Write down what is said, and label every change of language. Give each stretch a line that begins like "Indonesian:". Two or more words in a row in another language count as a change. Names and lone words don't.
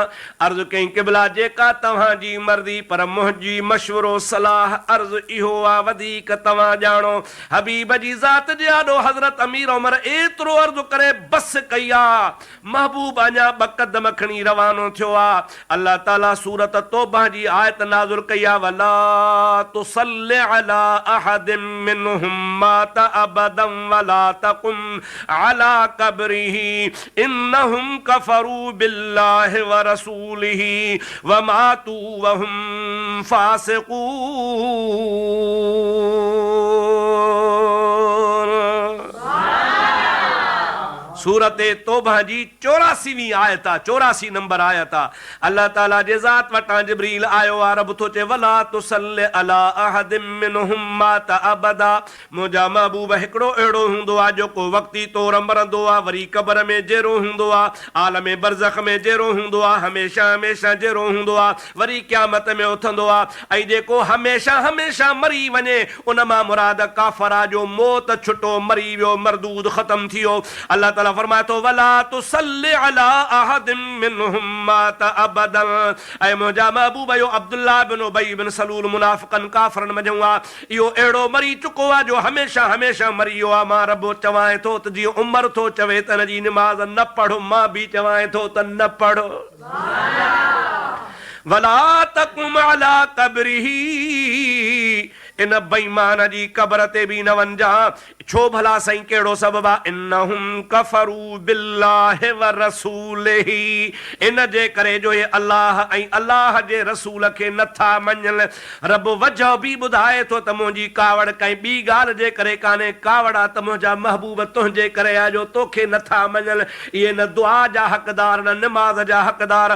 Sindhi: अर्ज़ु कई क़िबला जेका तव्हांजी मर्ज़ी, पर मुंहिंजी मशवरो सलाह अर्ज़ु इहो आहे, वधीक तव्हां ॼाणो। हबीब जी ज़ात जे आॾो हज़रत अमीर उमर एतिरो अर्ज़ु करे बस कई आहे। महबूब अञा ॿ क़दम खणी रवानो थियो आहे। अल्लाह ताला सूरत तौबा जी आयत नाज़िल कई आहे,
Arabic: ولا تصل على أحد منهم مات أبدا ولا تقم على قبره إنهم كفروا بالله ورسوله وماتوا وهم فاسقون.
Sindhi: सूरत तौबा जी 84वीं आयत आहे, 84 नंबर आयत आहे। अल्लाह ताला जे ज़ात वटां जिब्रील आयो आहे, रब थो चए
Arabic: ولا تصل على أحد منهم مات أبدا,
Sindhi: मुंहिंजा महबूब हिकिड़ो अहिड़ो हूंदो आहे जेको वक़्ती तौर मरंदो आहे, वरी क़बर में जहिड़ो हूंदो आहे, आलम बरज़ख में जहिड़ो हूंदो आहे, हमेशह हमेशह जहिड़ो हूंदो आहे, वरी क़यामत में उथंदो आहे। ऐं जेको हमेशह हमेशह मरी वञे उन मां मुराद काफ़र आहे जो मौत छुटो, मरी वियो, मरदूद ख़तम थी वियो। अल्लाह ताला फरमाए थो
Arabic: ولا تصل على أحد منهم مات أبدا,
Sindhi: ऐं मुंहिंजा महबूब यो अब्दुल्लाह बिन उबई बिन सलूल मुनाफ़िक़नि काफ़रनि मंझूं आहे, इहो अहिड़ो मरी चुको आहे जो हमेशह हमेशह मरी वियो आहे। मां रब चवां थो त जीअं उमर थो चवे त हिन जी निमाज़ न पढ़ो, मां बि चवां थो त न पढ़ो।
Arabic: ولا تقم على قبره,
Sindhi: इन बेईमान जी क़बर ते बि न वञा। छो भला साईं, कहिड़ो सबब आहे?
Arabic: إنهم كفروا بالله ورسوله,
Sindhi: इन जे करे जो ये अल्लाह ऐं अल्लाह जे रसूल खे नथा मञनि। रब वजह बि ॿुधाए थो त मुंहिंजी कावड़ कंहिं ॿी ॻाल्हि जे करे कान्हे, कावड़ आहे त मुंहिंजा महबूब तुंहिंजे करे आहे जो तोखे नथा मञनि। इहे न दुआ जा हक़दार, न निमाज़ जा हक़दार।